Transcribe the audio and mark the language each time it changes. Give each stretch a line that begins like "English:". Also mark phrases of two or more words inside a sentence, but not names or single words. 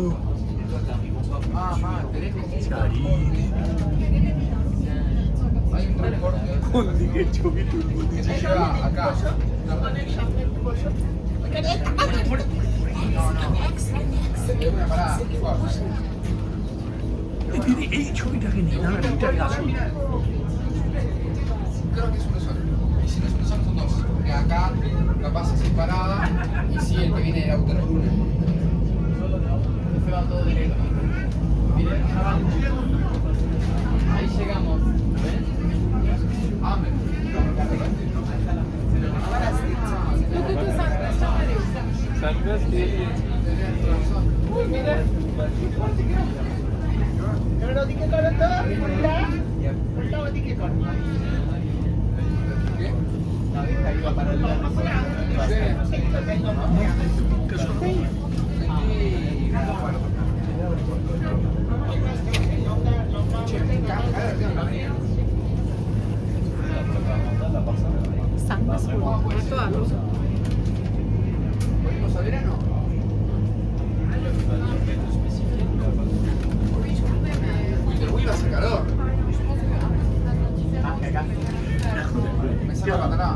Bangla: কোন দিকে ছবি তুলবো দিদি, এই ছবিটাকে নিয়ে না এটাই আসুন।
Spanish: Creo que es uno solo. Y si no es uno solo, son dos. Porque acá capaz es separada y sí el que viene del auto es uno. Se va todo directo. Miren, ahí llegamos. ¿Ven? Amen.
Bangla: সানগ্লাস দিয়ে উই মিরা এবার ওদিকে করো তো উল্টা উল্টা ওদিকে করো।
Spanish: ¿Volvimos a verano? Uy, va a ser calor. Me saca la patada.